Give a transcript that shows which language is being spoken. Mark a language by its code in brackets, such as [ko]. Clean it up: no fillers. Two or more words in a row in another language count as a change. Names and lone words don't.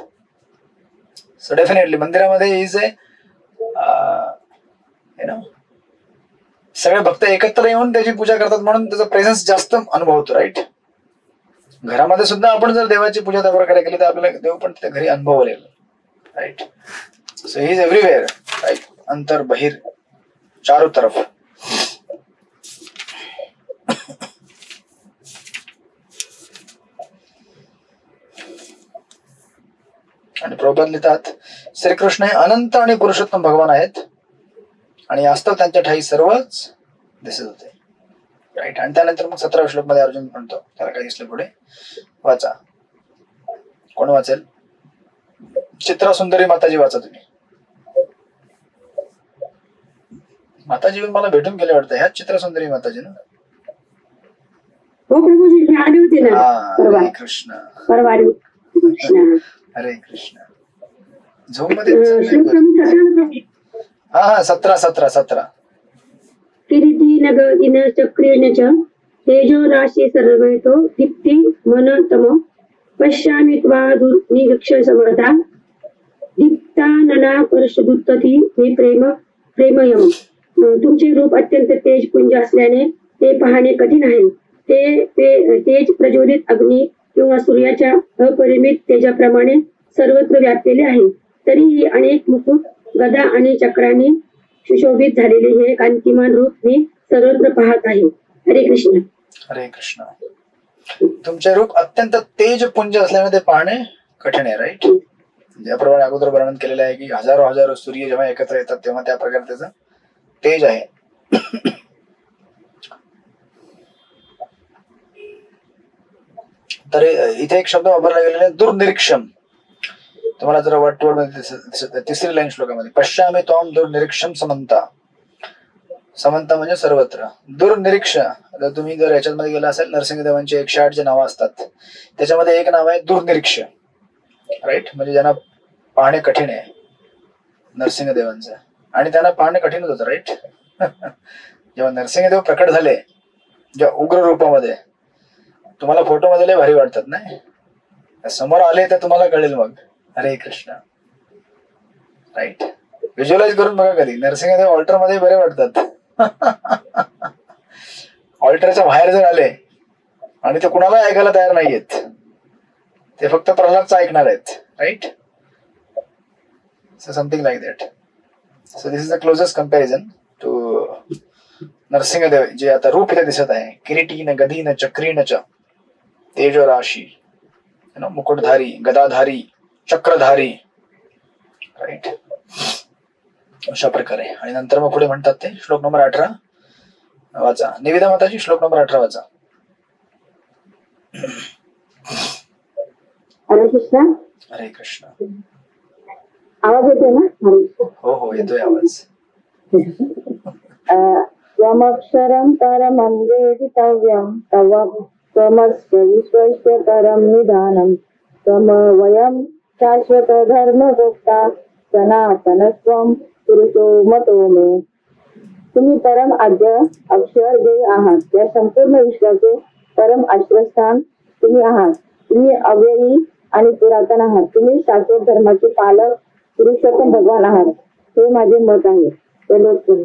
[en] so definitely [mr] मंदिरामध्ये [en] is a [mr] सगळे भक्त एकत्र येऊन त्याची पूजा करतात म्हणून त्याचा प्रेझेन्स जास्त अनुभव होतो. राईट. घरामध्ये सुद्धा आपण जर देवाची पूजा त्या प्रकारे केली तर आपल्याला देव पण तिथे घरी अनुभवलेला. [en] Right. So he is everywhere. Right. [hi] अंतर बहिर चारों तरफ. [mr] आणि प्रभुपाद लिहितात श्रीकृष्ण हे अनंत आणि पुरुषोत्तम भगवान आहेत आणि वास्तव त्यांच्या ठाई सर्वच दिसत होते. राईट. आणि त्यानंतर मग 17व्या श्लोक मध्ये अर्जुन म्हणतो, त्याला काय दिसलं पुढे वाचा. कोण वाचेल? चित्रा सुंदरी माताजी वाचा तुम्ही. माताजी मला भेटून गेले वाटतं. ह्याच चित्रा सुंदरी माताजी ना? हो प्रभूजी, हे आले होते ना परवा. हरे कृष्ण. परवा आले होते. कृष्ण. हरे कृष्ण. झोम मध्ये श्लोक क्रमांक 17 प्रभू. हा 17. [sa] किरीटी नगदिन चक्रेण च तेजो राशि सर्वतो दीप्ति मन तम पश्यामि त्वादुर्निरीक्ष समर्था दीप्तानना परशुद्धती मे प्रेमयम. [mr] तुमचे रूप अत्यंत तेजपुंज असल्याने ते पाहणे कठीण आहे. ते तेज प्रज्वलित अग्नी किंवा सूर्याच्या अपरिमित तेजाप्रमाणे सर्वत्र व्यापलेले आहे. तरीही अनेक मुकुट, गदा आणि चक्रांनी सुशोभित झालेले हे कांतिमान रूप मी सर्वत्र पाहत आहे. हरे कृष्ण. हरे कृष्ण. तुमचे रूप अत्यंत तेजपुंज असल्याने ते पाहणे कठीण आहे. राईट. ज्याप्रमाणे अगोदर वर्णन केलेलं आहे की हजारो सूर्य जेव्हा एकत्र येतात तेव्हा त्या प्रकारे त्याचं तेज आहे. तर इथे एक शब्द वापरला गेलेला आहे दुर्निरीक्षम. तुम्हाला जरा वाटवड मध्ये तिसरी लाईन श्लोकामध्ये [sa] पश्यामी त्वाम दुर्निरीक्षम समंता. [mr] समंता म्हणजे सर्वत्र. दुर्निरीक्ष. आता तुम्ही जर याच्यामध्ये गेला असेल नरसिंहदेवांची 108 जे नावं असतात त्याच्यामध्ये एक नाव आहे दुर्निरीक्ष. राईट. म्हणजे ज्यांना पाहणे कठीण आहे नरसिंहदेवांचं. आणि त्यांना पाहणे कठीणच होतं. राईट. जेव्हा नरसिंहदेव प्रकट झाले ज्या उग्र रूपामध्ये तुम्हाला फोटोमध्ये लय भारी वाटतात नाही. समोर आले तर तुम्हाला कळेल मग. हरे कृष्ण. राईट. व्हिज्युअलाइज करून बघा कधी. नरसिंहदेव ऑल्टर मध्ये बरे वाटतात. ऑल्टरच्या बाहेर जर आले आणि ते कुणाला ऐकायला तयार नाहीयेत, ते फक्त प्रल्हादचं ऐकणार आहेत. [en] Right. So something like that. So this is the closest comparison to नरसिंहदेव [mr] जे आता रूप इथे दिसत आहे. [sa] किरीटीन गदीन चक्रीन च तेजो राशी. [mr] मुकुटधारी, गदाधारी, चक्रधारी. राईट. अशा प्रकारे. आणि नंतर मग पुढे म्हणतात ते श्लोक नंबर 18 वाचा. निवेदा माताजी श्लोक नंबर 18 वाचा. हरे कृष्ण. हरे कृष्ण. आवाज येतोय ना? हो येतोय आवाज. [sa] त्वमक्षरं परमं वेदितव्यं तव त्वमस्य विश्वस्य परं निधानं त्वमवयं शाश्वत धर्मगोप्ता सनातनस्त्वं पुरुषो मतो मे. [mr] तुम्ही परम आद्य अक्षर देव आहात. या संपूर्ण विश्वाचे परम आश्रयस्थान तुम्ही आहात. तुम्ही अव्ययी आणि पुरातन आहात. तुम्ही शाश्वत धर्माचे पालक पुरुषोत्तम भगवान आहात. हे माझे मत आहे.